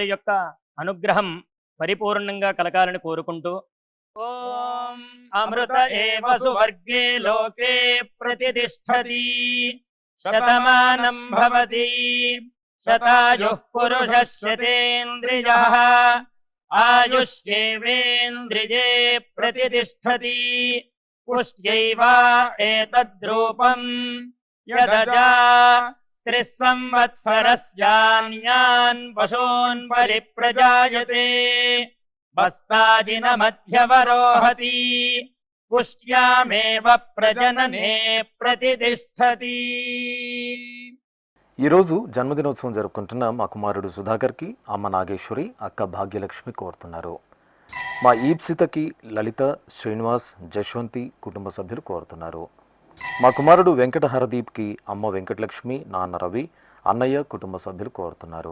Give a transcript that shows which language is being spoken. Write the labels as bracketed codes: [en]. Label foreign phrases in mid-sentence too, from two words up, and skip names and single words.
[te] యొక్క అనుగ్రహం పరిపూర్ణంగా కలగాలని కోరుకుంటూ [sa] ఓం అమృత ఏవ సువర్గే లోకే ప్రతిష్ఠతి శతమానం భవతి శతాయుః పురుషः శతేంద్రియః आयुष्येवेन्द्रिये प्रतिष्ठति पुष्ट्यैव एतद्रूपम् यदजा 3 संवत्सरस्यान्यान् पशून् परिप्रजायते बस्ताजिनमध्यवरोहति पुष्ट्यामेव प्रजनने प्रतिष्ठति। [te] ఈరోజు జన్మదినోత్సవం జరుపుకుంటున్న మా కుమారుడు సుధాకర్కి అమ్మ నాగేశ్వరి, అక్క భాగ్యలక్ష్మి కోరుతున్నారు. మా ఈప్సితకి లలిత, శ్రీనివాస్, జశ్వంతి కుటుంబ సభ్యులు కోరుతున్నారు. మా కుమారుడు వెంకట హరదీప్కి అమ్మ వెంకటలక్ష్మి, నాన్న రవి, అన్నయ్య కుటుంబ సభ్యులు కోరుతున్నారు.